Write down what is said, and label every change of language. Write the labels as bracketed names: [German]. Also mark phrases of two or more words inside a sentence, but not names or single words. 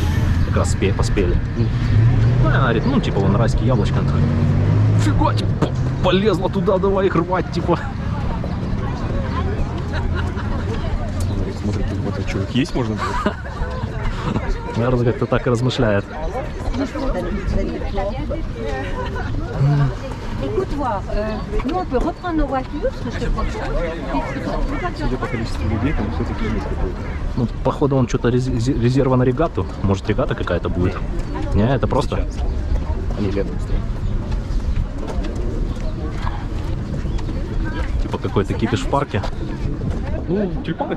[Russian] Как раз поспели. Ну, она говорит, ну, типа, вон райские яблочки. Она такая, фига, типа, полезла туда, давай их рвать, типа. Смотрит, вот а что, их есть можно было? Наверное, как-то так и размышляет. [French] Écoute-moi, nous on peut reprendre nos voitures, ce que je te propose. [Russian] Судя по количеству людей, там все-таки есть какой-то. Ну, походу, он что-то резерва на регату. Может, регата какая-то будет? Не, это просто... Сейчас. Они летом стоят. Типа какой-то кипиш в парке. Ну, тюльпаны.